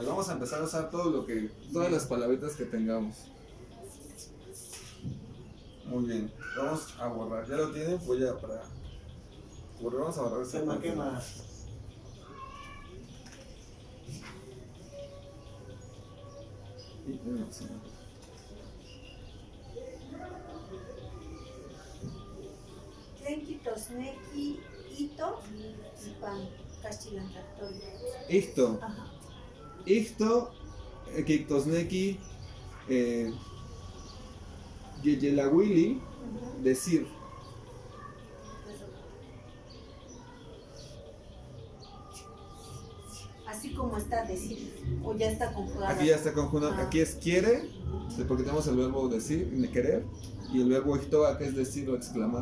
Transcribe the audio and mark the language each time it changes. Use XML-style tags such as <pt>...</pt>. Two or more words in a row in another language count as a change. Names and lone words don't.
<es>Vamos a empezar a usar todas las palabritas que tengamos. Muy bien. Vamos a borrar. ¿Ya lo tienen? Voy a para borrar. Vamos a borrar esta Quema, parte. quema. Y no, sí.</es> <nah>Tlen Ictosnequi, Ito, Ipan, Cachilantlactoli. Ixto.</nah> <es>Ajá.</es> <nah>Ixto, Quictosnequi, Yeyelawili,</nah> <es>Ujú. decir. Así como está decir, o ya está conjugado. Aquí ya está conjugado. Ah. Aquí es quiere, porque tenemos el verbo decir, querer, y el verbo ixtoa, que es decir o exclamar.</es>